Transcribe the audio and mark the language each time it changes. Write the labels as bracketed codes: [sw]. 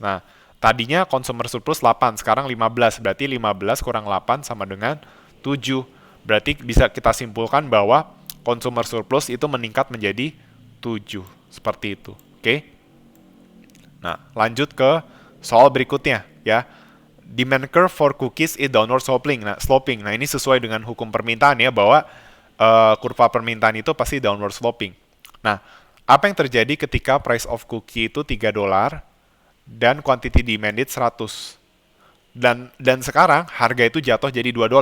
[id] Nah, tadinya consumer surplus 8, sekarang 15. Berarti 15 kurang 8 sama dengan 7. Berarti bisa kita simpulkan bahwa consumer surplus itu meningkat menjadi 7. Seperti itu. Oke? Nah, lanjut ke soal berikutnya ya. [en] Demand curve for cookies is downward sloping. Sloping. [id] Nah, ini sesuai dengan hukum permintaan ya bahwa kurva permintaan itu pasti downward sloping. Nah, apa yang terjadi ketika price of cookie itu $3 dan quantity demanded 100? Dan sekarang harga itu jatuh jadi $2.